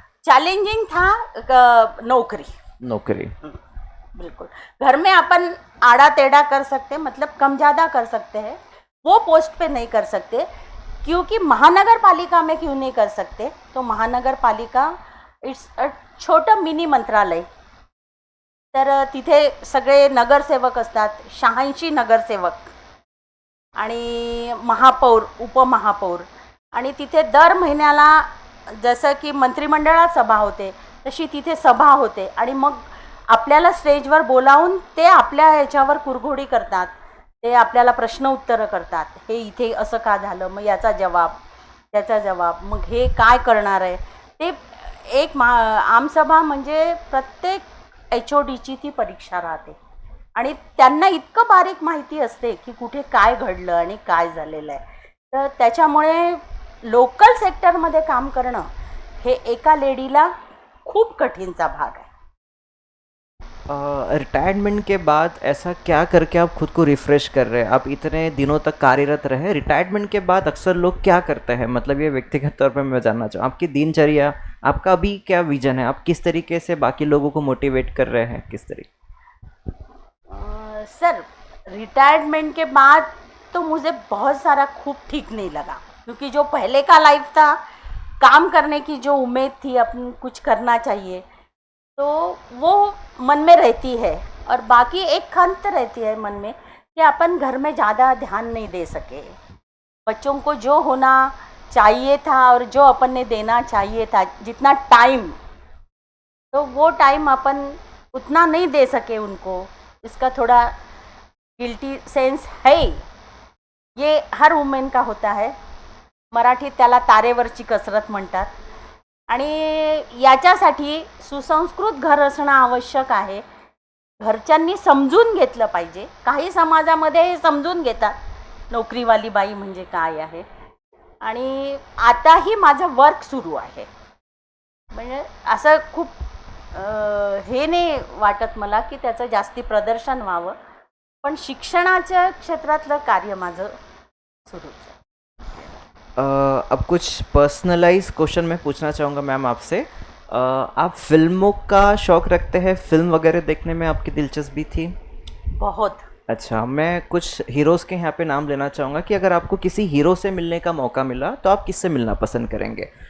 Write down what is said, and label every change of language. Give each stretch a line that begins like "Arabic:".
Hindi: Challenging था नौकरी. नौकरी. बिल्कुल. घर में अपन आड़ा टेढ़ा कर सकते, मतलब कम ज़्यादा कर सकते हैं, वो पोस्ट पे नहीं कर सकते. क्योंकि महानगर पालिका में क्यों नहीं कर सकते, तो महानगर पालिका
English: it's a
Hindi: छोटं मिनी मंत्रालय.
Marathi: तर तिथे सगळे नगरसेवक असतात, 86 नगरसेवक आणि महापौर, उपमहापौर, आणि तिथे दर महिन्याला जसं की मंत्रिमंडळात सभा होते तशी तिथे सभा होते, आणि मग आपल्याला स्टेजवर बोलावून ते आपल्या ह्याच्यावर कुरघोडी करतात, ते आपल्याला प्रश्न उत्तरं करतात. हे इथे असं का झालं, मग याचा जवाब, त्याचा जवाब, मग हे काय करणार आहे ते. एक आमसभा म्हणजे प्रत्येक HODची ती परीक्षा राहते, आणि त्यांना इतकं बारीक माहिती असते की कुठे काय घडलं आणि काय झालेलं आहे. तर त्याच्यामुळे लोकल सेक्टरमध्ये काम करणं हे एका लेडीला खूप कठीणचा भाग आहे.
Hindi: रिटायरमेंट के बाद ऐसा क्या करके आप खुद को रिफ़्रेश कर रहे हैं? आप इतने दिनों तक कार्यरत रहे, रिटायरमेंट के बाद अक्सर लोग क्या करते हैं? मतलब ये व्यक्तिगत तौर पे मैं जानना चाहूँ, आपकी दिनचर्या, आपका अभी क्या विज़न है? आप किस तरीके से बाकी लोगों को मोटिवेट कर रहे हैं, किस तरीके? सर, रिटायरमेंट के बाद तो मुझे बहुत सारा खूब ठीक नहीं लगा, क्योंकि जो पहले का लाइफ था, काम करने की जो उम्मीद थी, अपन कुछ करना चाहिए, तो वो मन में रहती है. और बाकी एक खंत रहती है मन में कि अपन घर में ज़्यादा ध्यान नहीं दे सके. बच्चों को जो होना चाहिए था और जो अपन ने देना चाहिए था, जितना टाइम, तो वो टाइम अपन उतना नहीं दे सके उनको. इसका थोड़ा गिल्टी सेंस है. ये हर वुमेन का होता है.
Marathi: मराठीत त्याला तारेवरची कसरत म्हणतात. आणि याच्यासाठी सुसंस्कृत घर असणं आवश्यक आहे. घरच्यांनी समजून घेतलं पाहिजे. काही समाजामध्ये हे समजून घेतात, नोकरीवाली बाई म्हणजे काय आहे. आणि आताही माझं वर्क सुरू आहे, म्हणजे असं खूप हे नाही वाटत मला की त्याचं जास्ती प्रदर्शन व्हावं, पण शिक्षणाच्या क्षेत्रातलं कार्य माझं सुरूच आहे.
Hindi: अब कुछ पर्सनलाइज क्वेश्चन मैं पूछना चाहूँगा मैम आपसे. आप फिल्मों का शौक़ रखते हैं? फिल्म वगैरह देखने में आपकी दिलचस्पी थी? बहुत. अच्छा, मैं कुछ हीरोज़ के यहाँ पे नाम लेना चाहूँगा कि अगर आपको किसी हीरो से मिलने का मौका मिला तो आप किससे मिलना पसंद करेंगे?